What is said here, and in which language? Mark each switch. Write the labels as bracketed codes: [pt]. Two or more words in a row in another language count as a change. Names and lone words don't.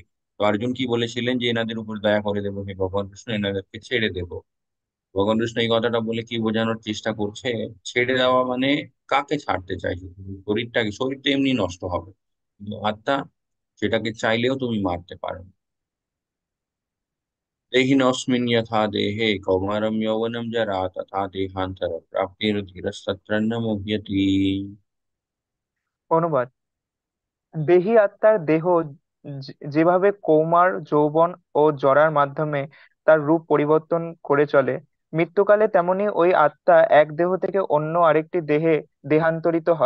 [bn] তো অর্জুন কি বলেছিলেন যে এনাদের উপর দয়া করে দেবো, হে ভগবান কৃষ্ণ, এনাদেরকে ছেড়ে দেবো। ভগবান কৃষ্ণ এই কথাটা বলে কি বোঝানোর চেষ্টা করছে? ছেড়ে দেওয়া মানে কাকে ছাড়তে চাইছো তুমি? শরীরটাকে, শরীর তো এমনি নষ্ট হবে, কিন্তু আত্মা, সেটাকে চাইলেও তুমি মারতে পারো না। [sa] देहिनोऽस्मिन् यथा देहे कौमारं यौवनं जरा तथा देहान्तर प्राप्तिर्धीरस्तत्र न मुह्यति। [bn] অনুবাদ: দেহী আত্মার দেহ যেভাবে কৌমার, যৌবন ও জরার মাধ্যমে তার রূপ পরিবর্তন করে চলে, মৃত্যুকালে তেমনি ওই আত্মা এক দেহ থেকে অন্য আরেকটি দেহে দেহান্তরিত হয়।